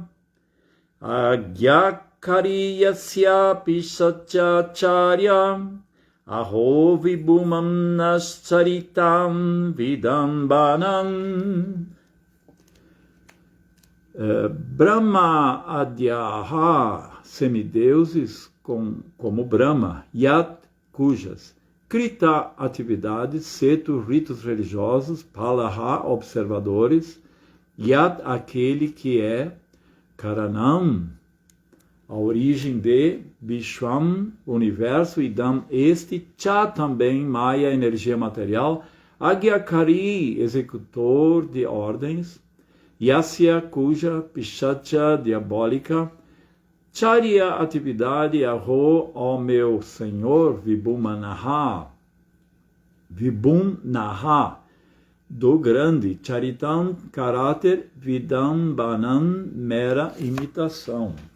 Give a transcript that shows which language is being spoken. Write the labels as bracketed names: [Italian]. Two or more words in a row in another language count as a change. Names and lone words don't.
[Sanskrit] आज्ञाकारी यस्य पिशाचचर्या अहो विभूमं नश्चरितं विडम्बनम्. ब्रह्म आद्याः, [Portuguese] semideuses como Brahma, Yat, cujas, Krita, atividades, Setu, ritos religiosos, Palaha, observadores, Yat, aquele que é, Karanam, a origem de Vishwam, universo, Idam, este, Cha também, Maya, energia material, Agyakari, executor de ordens, Yasya, cuja, Pishacha, diabólica, Charya, atividade, Aho, ó meu Senhor, Vibhumanaha, do grande, Charitam, caráter, Vidambanan, mera imitação.